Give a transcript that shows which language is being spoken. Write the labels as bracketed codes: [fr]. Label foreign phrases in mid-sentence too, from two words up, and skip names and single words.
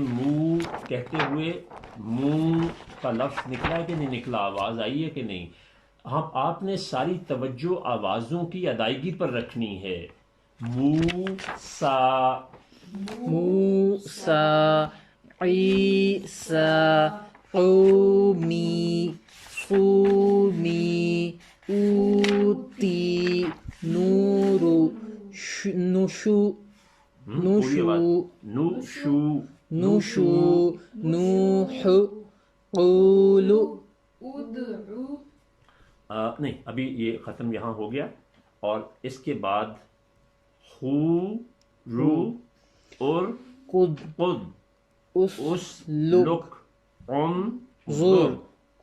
[ur] منہ کہتے ہوئے منہ کا لفظ نکلا ہے کہ نہیں نکلا؟ آواز آئی ہے کہ نہیں؟ آپ نے ساری توجہ آوازوں کی ادائیگی پر رکھنی ہے. موسیٰ، موسیٰ. عیسیٰ. [ar] قومی. صومی. اوتی. نورو. [ur] نشو. پوری آواز. نوشو. [ar] نشو. نوح. قولو. [ur] ادعو. نہیں، ابھی یہ ختم یہاں ہو گیا، اور اس کے بعد خو رو اور قد. [ar] قد اس لک قم [ur] زر.